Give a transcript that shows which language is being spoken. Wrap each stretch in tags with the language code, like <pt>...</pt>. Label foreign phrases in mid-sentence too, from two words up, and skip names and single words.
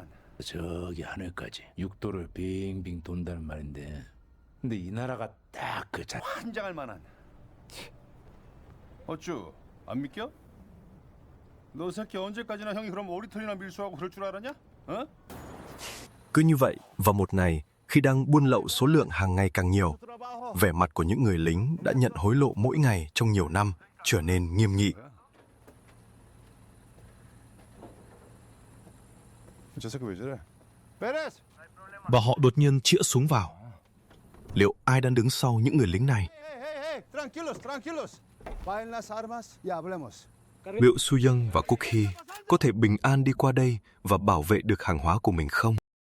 <ko>저기 하늘까지 6도를 빙빙 돈다는 말인데 근데 이 나라가 딱 그 환장할 만한. 어쭈 안 믿겨? 너 새끼 언제까지나 형이 그럼 오리털이나 밀수하고 그럴 줄 알았냐? 어?</ko> <vi>Cứ như vậy, vào một ngày, khi đang buôn lậu số lượng hàng ngày càng nhiều, vẻ mặt của những người lính đã nhận hối lộ mỗi ngày trong nhiều năm trở nên nghiêm nghị.</vi> <ko>저 새끼 왜 저래? 베레스!</ko> <vi>Và họ đột nhiên chĩa súng vào. Liệu ai đang đứng sau những người lính này?</vi> <es>Hey, tranquilos, tranquilos. Bajen las armas y hablemos.</es> <vi>liệu Su Young và Cookie có thể bình an đi qua đây và bảo vệ được hàng hóa của mình không?</vi>